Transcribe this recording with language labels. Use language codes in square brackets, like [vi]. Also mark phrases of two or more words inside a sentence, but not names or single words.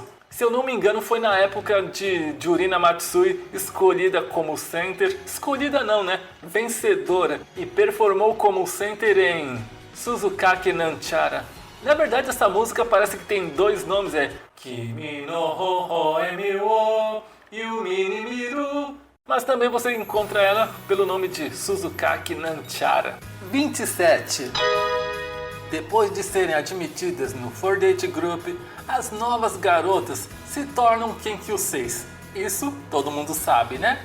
[pt] Se eu não me engano, foi na época de Yurina Matsui escolhida como center, escolhida não, né? Vencedora, e performou como center em Suzukake Nanchara. Na verdade, essa música parece que tem dois nomes, é Kimi no Hohoemi wo Yumi ni Miru, mas também você encontra ela pelo nome de Suzukake Nanchara. 27. Depois de serem admitidas no 4Date Group, as novas garotas se tornam Kenkyuseis. Isso todo mundo sabe, né?